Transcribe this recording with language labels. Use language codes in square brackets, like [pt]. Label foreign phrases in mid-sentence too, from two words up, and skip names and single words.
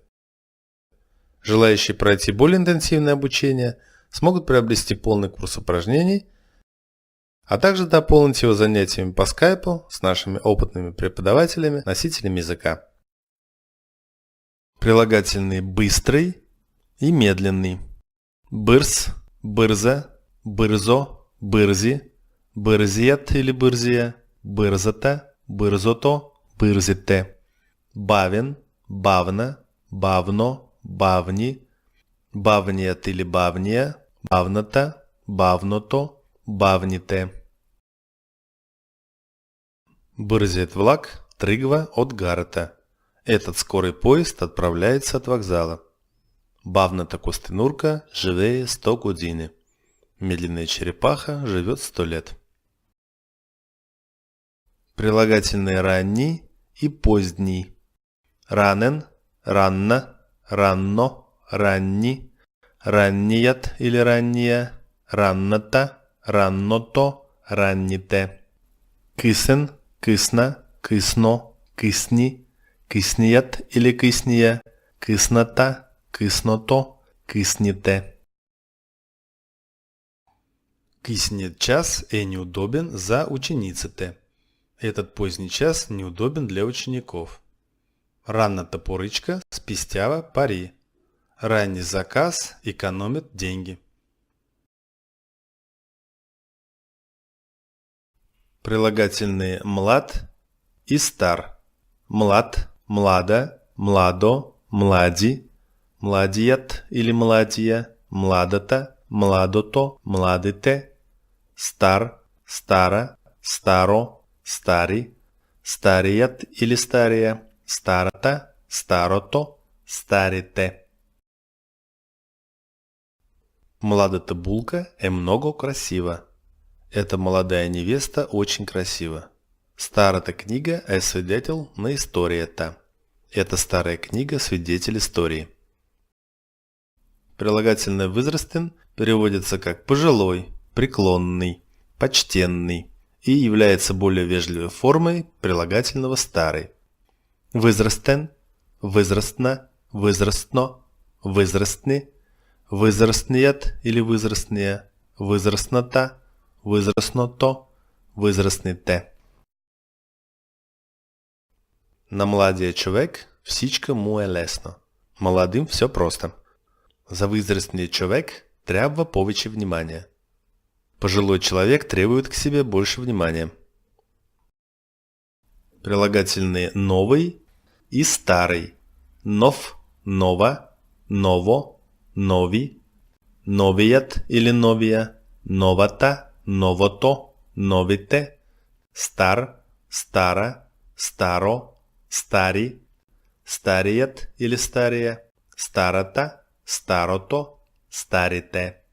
[ru] Желающие пройти более интенсивное обучение смогут приобрести полный курс упражнений, а также дополнить его занятиями по скайпу с нашими опытными преподавателями, носителями языка. Прилагательные «быстрый» и «медленный». [bg] Бырз, бырза, бырзо, бырзи, бырзият или бырзия, бырзата, бырзото, бырзите. Бавен, бавна, бавно, бавни, бавният или бавния, бавната, бавното, бавните. Бързият влак тръгва от гарата. [ru] Этот скорый поезд отправляется от вокзала. [bg] Бавната костенурка живее 100 години. [ru] Медленная черепаха живет 100 лет. Прилагательные ранний и поздний. [bg] Ранен, ранна, ранно, ранни, ранният или ранния, ранната, ранното, ранните. Късен, късна, късно, късни, късният или късния, късната, късното, късните. Късният час е неудобен за учениците. [ru] Этот поздний час неудобен для учеников. [bg] Ранната поръчка спестява пари. [ru] Ранний заказ экономит деньги. Прилагательные млад и стар. [bg] Млад, млада, младо, млади, младият или младия, младата, младото, младите, стар, стара, старо, стари, старият или стария, старата, старото, старите. Младата булка е много красива. [ru] Эта молодая невеста очень красива. [bg] Старата книга е свидетел на историята. [ru] Эта старая книга свидетель истории. Прилагательное «возрастен» переводится как «пожилой», «преклонный», «почтенный» и является более вежливой формой прилагательного «старый». [bg] Возрастен, возрастна, возрастно, возрастны, возрастният или возрастния, возрастната, возрастното, возрастните. На младия човек всичко му е лесно. [ru] Молодым все просто. [bg] За возрастный человек трябва повече внимания. [ru] Пожилой человек требует к себе больше внимания. Прилагательные новый и старый. [bg] Нов, нова, ново, нови, новият или новия, новата, новото, новите, стар, стара, старо, стари, старият или стария, старата, старото, старите.